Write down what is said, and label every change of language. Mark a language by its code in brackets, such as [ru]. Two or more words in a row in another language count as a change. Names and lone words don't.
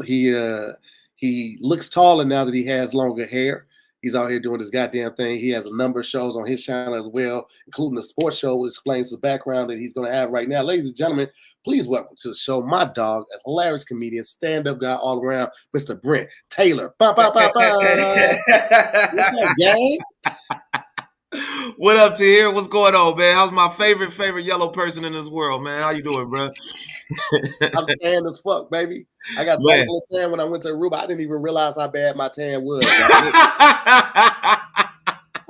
[en] He looks taller now that he has longer hair. He's out here doing his goddamn thing. He has a number of shows on his channel as well, including the sports show, which explains the background that he's going to have right now. Ladies and gentlemen, please welcome to the show my dog, a hilarious comedian, stand-up guy all around, Mr. Brent Taylor. Ba, ba, ba, ba. What's up, gang? What up to here? What's going on, man? How's my favorite yellow person in this world, man? How you doing, bro? I'm tan as fuck, baby. I got black little tan when I went to Aruba. I didn't even realize how bad my tan was.